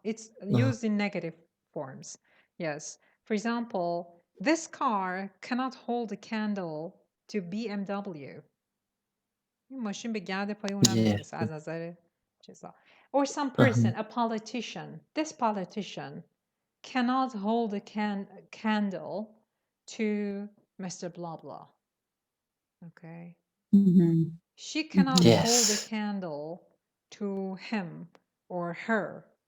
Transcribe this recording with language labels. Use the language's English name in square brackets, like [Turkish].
[English] It's used in negative forms. Yes. For example, this car cannot hold a candle to BMW. [Persian] این ماشین به گرد پای اونم نمیرسه از نظر چیزا. [English] Or some person, a politician. This politician cannot hold a candle to Mr. Blah Blah. Okay. She cannot hold a candle to him or her